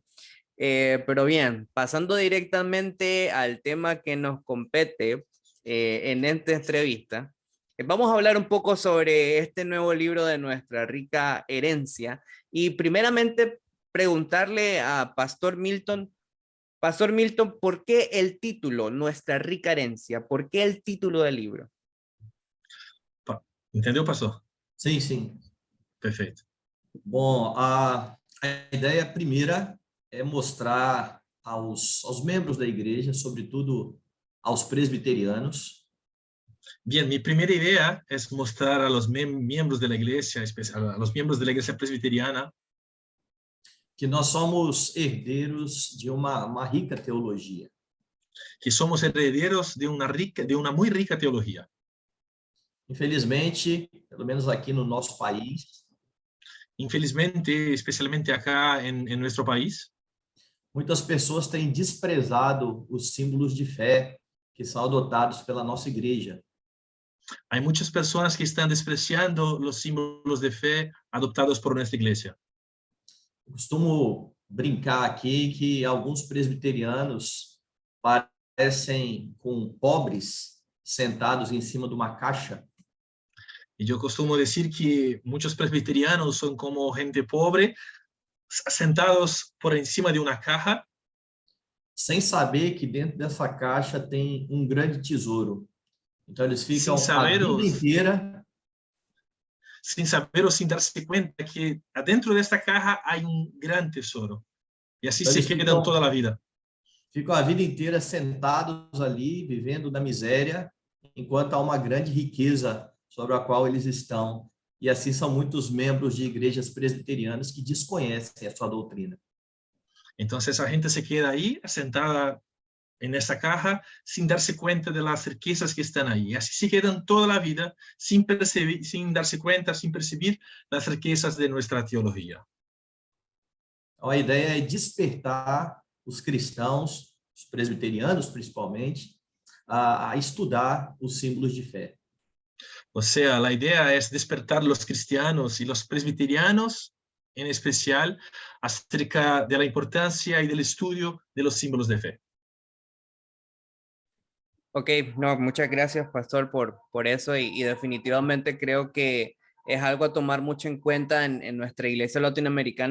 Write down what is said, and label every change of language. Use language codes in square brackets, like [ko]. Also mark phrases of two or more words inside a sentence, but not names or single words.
[es] Pero bien, pasando directamente al tema que nos compete en esta entrevista, Vamos a hablar un poco sobre este nuevo libro de Nuestra Rica Herencia y primeramente preguntarle a Pastor Milton, ¿por qué el título, Nuestra Rica Herencia? ¿Por qué el título del libro? [pt] Entendeu, pastor? Sim, sim. Perfeito. Bom, a ideia primeira é mostrar aos membros da igreja, sobretudo aos presbiterianos, [es] Bien, mi primera idea es mostrar a los miembros de la iglesia, a los miembros de la iglesia presbiteriana, [pt] que nós somos herdeiros de uma rica teologia. [es] que somos herederos de una muy rica teología. [pt] Infelizmente, pelo menos aqui no nosso país, [es] Infelizmente, especialmente acá en nuestro país, [pt] muitas pessoas têm desprezado os símbolos de fé que são adotados pela nossa igreja. [es] hay muchas personas que están despreciando los símbolos de fe adoptados por nuestra iglesia. [pt] Eu costumo brincar aqui que alguns presbiterianos parecem com pobres sentados em cima de uma caixa. [es] Y yo costumo decir que muchos presbiterianos son como gente pobre, sentados por encima de una caja, [pt] sem saber que dentro dessa caixa tem um grande tesouro. Então, eles ficam a vida inteira [es] sin saber o sin darse cuenta que adentro de esta caja hay un gran tesoro. Y así [pt] então, [es] se quedan toda la vida. [pt] Ficam a vida inteira sentados ali, vivendo na miséria, enquanto há uma grande riqueza sobre a qual eles estão. E assim são muitos membros de igrejas presbiterianas que desconhecem a sua doutrina. [es] Entonces la gente se queda ahí, sentada en esa caja, sin darse cuenta de las riquezas que están ahí. Y así se quedan toda la vida sin darse cuenta, sin percibir las riquezas de nuestra teología. [pt] Então, a ideia é despertar os cristãos, os presbiterianos principalmente, a estudar os símbolos de fé. [es] O sea, la idea es despertar los cristianos y los presbiterianos en especial acerca de la importancia y del estudio de los símbolos de fe. Ok, no, muchas gracias, Pastor, por eso y definitivamente creo que es algo a tomar mucho en cuenta en nuestra iglesia latinoamericana.